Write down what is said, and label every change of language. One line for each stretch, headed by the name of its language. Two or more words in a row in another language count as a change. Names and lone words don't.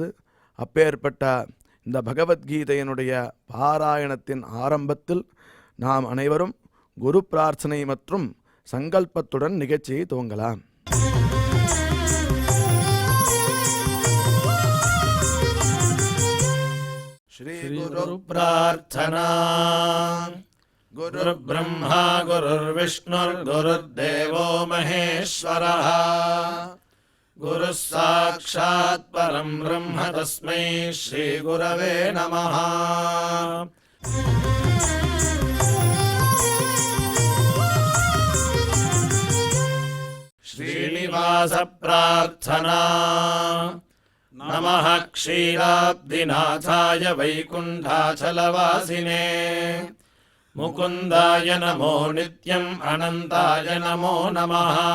Tamil: அப்பேற்பட்ட இந்த பகவத்கீதையினுடைய பாராயணத்தின் ஆரம்பத்தில் நாம் அனைவரும் குரு பிரார்த்தனை மற்றும் சங்கல்பத்துடன் நிகழ்ச்சியை துவங்கலாம்.
Sanskrit: श्री गुरु प्रार्थना. गुरु ब्रह्मा गुरुर् विष्णुर् गुरुर्देवो महेश्वरः गुरु साक्षात् परं ब्रह्म तस्मै श्री गुरवे नमः. श्रीनिवास प्रार्थना. नमः क्षीराब्धिनाथाय वैकुण्ठाचलवासिने मुकुन्दाय नमो नित्यम् अनन्ताय नमो नमः.